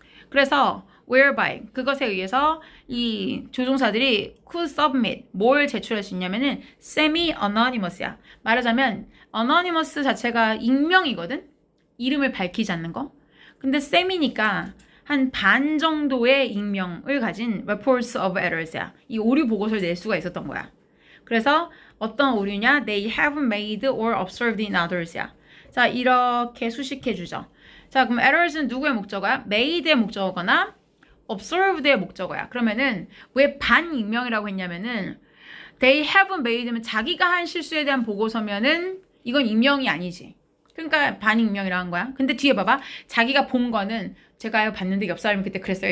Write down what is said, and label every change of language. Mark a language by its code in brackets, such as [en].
[ko] 그래서 whereby 그것에 의해서 이 조종사들이 [en] could submit [ko] 뭘 제출할 수 있냐면은 [en] semi-anonymous [ko] 야. 말하자면 anonymous 자체가 익명이거든. 이름을 밝히지 않는 거. 근데 semi니까 한 반 정도의 익명을 가진 [en] reports of errors [ko] 야. 이 오류 보고서를 낼 수가 있었던 거야. 그래서 어떤 오류냐? [en] They have made or observed in others야. [ko] 자, 이렇게 수식해주죠. 자, 그럼 errors는 누구의 목적어야? made의 목적어거나 observed의 목적어야. 그러면은 왜 반익명이라고 했냐면은 [en] they have made [ko] 면 자기가 한 실수에 대한 보고서면은 이건 익명이 아니지. 그러니까 반익명이라고 한 거야. 근데 뒤에 봐봐. 자기가 본 거는 제가 봤는데 옆 사람이 그때 그랬어요.